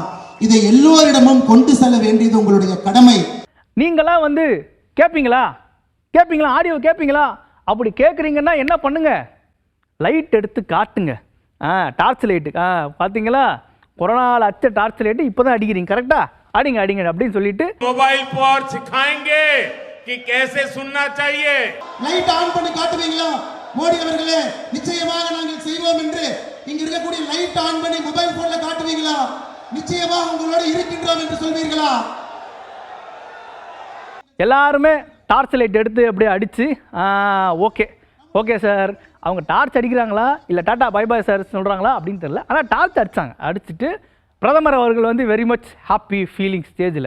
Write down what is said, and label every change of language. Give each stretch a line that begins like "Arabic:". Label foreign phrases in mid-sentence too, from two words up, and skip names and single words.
Tamil: இதை எல்லோரிடமும் கொண்டு செல்ல வேண்டியது உங்களுடைய கடமை. நீங்களாம் வந்து கேட்பீங்களா, ஆடியோ கேட்பீங்களா? அப்படி கேட்குறீங்கன்னா என்ன பண்ணுங்க, லைட் எடுத்து காட்டுங்க.
English: torch light
Tamil: பார்த்தீங்களா, கொரோனாவில் அச்ச
English: torch light
Tamil: இப்போ தான் அடிக்கிறீங்க, கரெக்டா? அடிங்க அப்படின்னு சொல்லிட்டு
Hindi: मोबाइल पर सिखाएंगे कि कैसे सुनना चाहिए.
English: light on
Tamil: பண்ணி காட்டுவீங்களா? மோடி அவர்களே, நிச்சயமாக நாங்கள் செய்வோம் என்று இங்க இருக்கக்கூடிய
English: light on
Tamil: பண்ணி
English: mobile phone-la
Tamil: காட்டுவீங்களா? நிச்சயமாக உங்களோட இருக்கின்றோம் என்று சொல்வீர்களா? எல்லாருமே
English: torch light
Tamil: எடுத்து அப்படியே அடித்து
English: okay sir,
Tamil: அவங்க டார்ச் அடிக்கிறாங்களா இல்லை
English: tata bye bye sir
Tamil: சொல்கிறாங்களா அப்படின்னு தெரியல, ஆனால் டார்ச் அடிச்சுட்டு பிரதமர் அவர்கள் வந்து
English: very much happy feeling
Tamil: ஸ்டேஜில்.